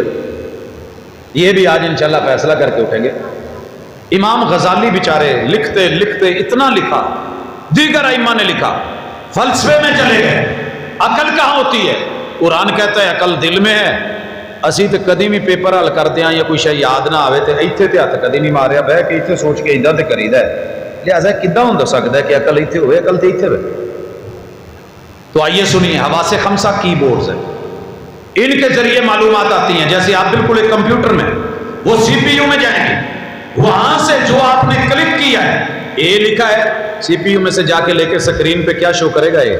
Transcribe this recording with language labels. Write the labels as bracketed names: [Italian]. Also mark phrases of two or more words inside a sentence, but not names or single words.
[Urdu] یہ بھی آج انشاءاللہ فیصلہ کر کے اٹھیں گے. امام غزالی بیچارے لکھتے لکھتے اتنا لکھا, دیگر ائمہ نے لکھا, فلسفے میں چلے گئے. عقل کہاں ہوتی ہے؟ قرآن کہتا ہے عقل دل میں ہے. [Punjabi] اسی تو کدی بھی پیپر حل کرتے ہیں یا کوئی شے یاد نہ آئے تو ایتھے تے ہاتھ کدی نہیں ماریا, بہ کے ایتھے سوچ کے ادھر تے کریدا ہے. لہٰذا کداں ہو سکتا ہے کہ عقل ایتھے ہوئے, عقل تے ایتھے ہوئے. [Urdu] تو آئیے سنیے, حواس خمسہ کی بورڈز ہیں, ان کے ذریعے معلومات آتی ہیں. جیسے آپ بالکل ایک کمپیوٹر میں, وہ سی پی یو میں جائیں گے, وہاں سے جو آپ نے کلک کیا ہے, اے لکھا ہے, سی پی یو میں سے جا کے لے کے سکرین پہ کیا شو کرے گا یہ.